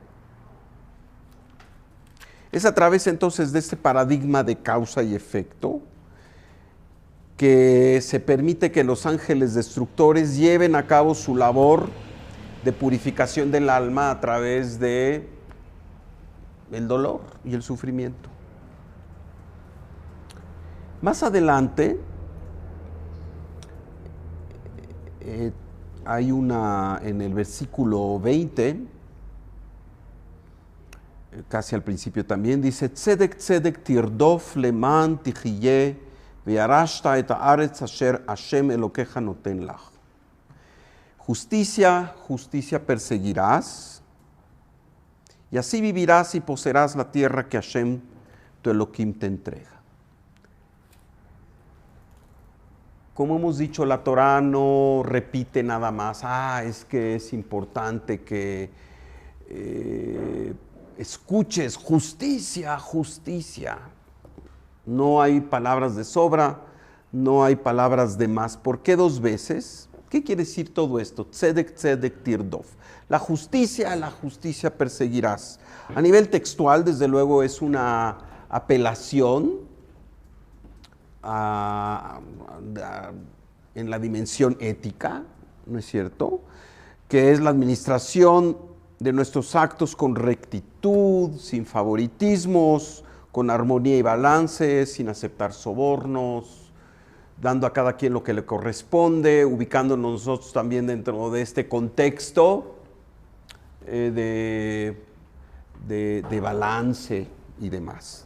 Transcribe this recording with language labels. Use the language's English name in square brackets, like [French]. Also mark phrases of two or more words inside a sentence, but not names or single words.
[Spanish] Es a través entonces de este paradigma de causa y efecto que se permite que los ángeles destructores lleven a cabo su labor de purificación del alma a través de el dolor y el sufrimiento. Más adelante hay en el versículo 20, casi al principio también, dice: [Hebrew] צדק צדק תרדף למען תחיה וירשת את הארץ אשר השם אלהיך נתן לך. [Spanish] Justicia, justicia perseguirás, y así vivirás y poseerás la tierra que Hashem, tu Elohim, te entrega. Como hemos dicho, la Torah no repite nada más. Es que es importante que escuches justicia, justicia. No hay palabras de sobra, no hay palabras de más. ¿Por qué dos veces? ¿Qué quiere decir todo esto? [Hebrew] צדק, צדק, תרדף. [Spanish] La justicia perseguirás. A nivel textual, desde luego, es una apelación en la dimensión ética, ¿no es cierto? Que es la administración de nuestros actos con rectitud, sin favoritismos, con armonía y balance, sin aceptar sobornos, dando a cada quien lo que le corresponde, ubicándonos nosotros también dentro de este contexto de balance y demás.